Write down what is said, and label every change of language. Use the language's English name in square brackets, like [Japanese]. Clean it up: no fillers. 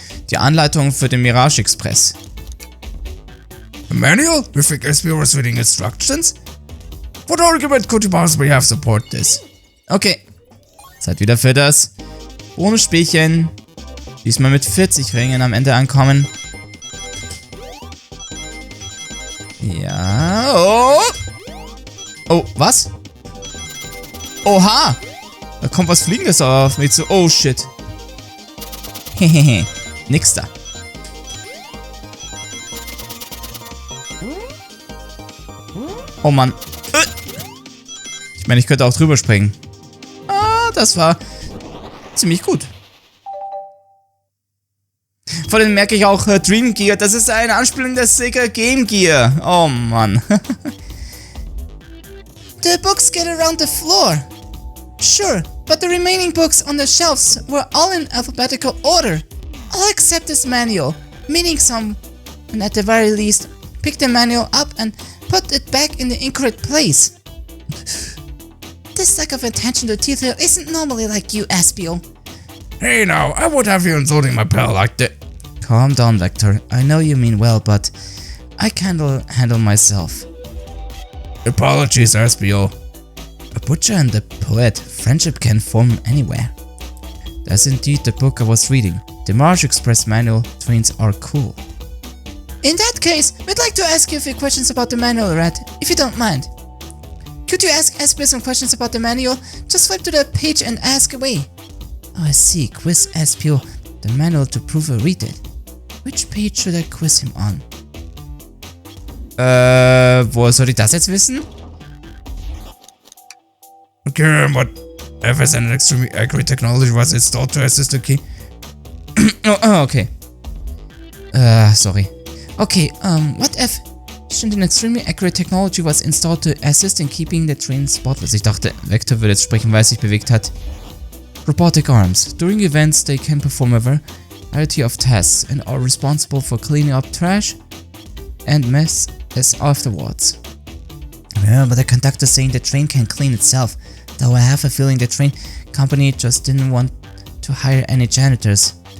[German] Die Anleitung für den Mirage Express. [English] A manual? You think SBO was reading instructions? What argument could you possibly have support this? Okay. [German] Zeit wieder für das Bonusspielchen. Diesmal mit 40 Ringen am Ende ankommen. Ja. Oh. Oh, was? Oha. Da kommt was Fliegendes auf mich zu. Oh, shit. Hehehe. Nix da. Oh Mann. Ich meine, ich könnte auch drüber springen. Ah, das war ziemlich gut. Vor allem merke ich auch Dream Gear. Das ist eine Anspielung der Sega Game Gear. Oh Mann. [English] The books scattered around the floor. Sure, but the remaining books on the shelves were all in alphabetical order. All except this manual, meaning someone at the very least picked the manual up and put it back in the incorrect place. This lack of attention to detail isn't normally like you, Espio. Hey now, I would have you insulting my pal like that. Calm down, Vector. I know you mean well, but I can't handle myself. Apologies, SBO. A butcher and a poet, friendship can form anywhere. That's indeed the book I was reading. The Mars Express manual trains are cool. In that case, we'd like to ask you a few questions about the manual, Red, if you don't mind. Could you ask Espio some questions about the manual? Just flip to the page and ask away. Oh, I see. Quiz Espio the manual to prove I read it. Which page should I quiz him on? [German] Woher soll ich das jetzt wissen? [English] Okay, but if it's an extremely accurate technology was installed to assist the key. Okay. Sorry. Okay, what if an extremely accurate technology was installed to assist in keeping the train spotless? [German] Ich dachte, Vector würde jetzt sprechen, weil es sich bewegt hat. [English] Robotic arms. During events, they can perform a variety of tasks and are responsible for cleaning up trash and mess afterwards. Yeah, but the conductor's saying the train can clean itself, though I have a feeling the train company just didn't want to hire any janitors.